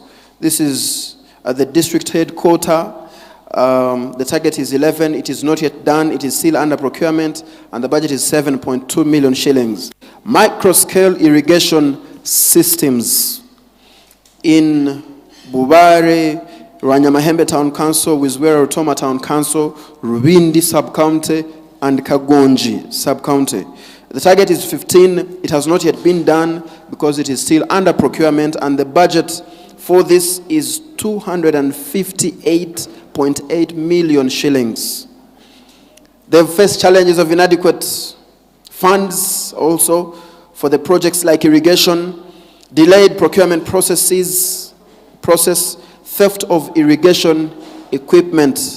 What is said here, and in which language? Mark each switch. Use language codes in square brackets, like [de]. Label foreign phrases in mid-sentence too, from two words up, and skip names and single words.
[en] This is at the district headquarters. The target is 11. It is not yet done. It is still under procurement, and the budget is 7.2 million shillings. Micro-scale irrigation systems in Bubare, Rwanyamahembe Town Council, Wizwera Rutoma Town Council, Rubindi Sub-County, and Kagonji Sub-County. The target is 15. It has not yet been done because it is still under procurement, and the budget for this is 258.8 million shillings. They've faced challenges of inadequate funds also for the projects like irrigation, delayed procurement process, theft of irrigation equipment.